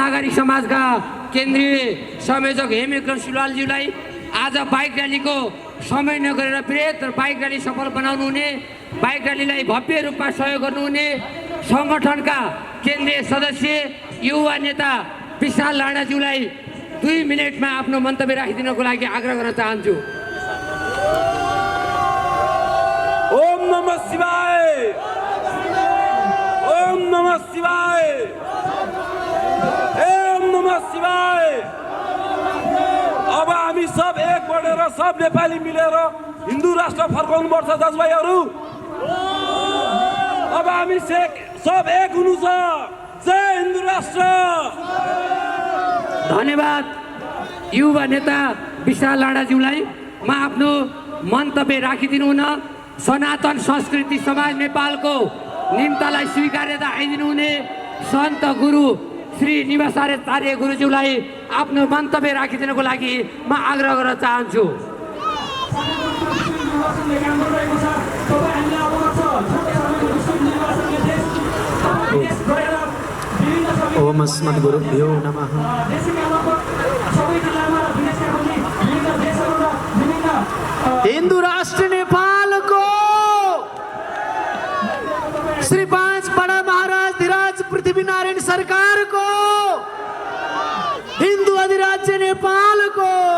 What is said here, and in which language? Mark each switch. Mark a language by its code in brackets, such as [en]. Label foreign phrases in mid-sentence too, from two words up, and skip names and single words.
[ne] नागरिक समाजका केन्द्रीय संयोजक हेमविक्रम सुलालज्यूलाई आज बाइक र्यालीको समय नगरेर वृहत बाइक र्याली सफल बनाउनु हुने, बाइक र्यालीलाई भव्य रूपमा सहयोग गर्नुहुने सङ्गठनका केन्द्रीय सदस्य युवा नेता विशाल लाडाज्यूलाई 2 मिनटमा आफ्नो मन्तव्य राखिदिनको लागि आग्रह गर्न चाहन्छु। [sa] ओम नमः शिवाय, ओम नमः शिवाय, ओम नमः शिवाय। [ne] अब हामी सब एक बनेर सब नेपाली मिलेर हिन्दू राष्ट्र फर्काउनु पर्छ दाजुभाइहरू। अब हामी सब एक हुनु छ। जय हिन्दू राष्ट्र। धन्यवाद युवा नेता विशाल लाडाज्यूलाई। म आफ्नो मन्तव्य राखिदिनु हुन सनातन संस्कृति समाज नेपालको निम्तालाई स्वीकार्यता आइदिनु हुने सन्त गुरु श्री निवासाचार्य गुरुज्यूलाई आफ्नो मन्तव्य राखिदिनको लागि म आग्रह गर्न चाहन्छु। [sa] ओम अस्मद्गुरुभ्यो नमः। [ne] हिन्दू राष्ट्र नेपालको श्री 5 बडा महाराज धिराज पृथ्वीनारायण सरकारको हिन्दू अधिराज्य नेपालको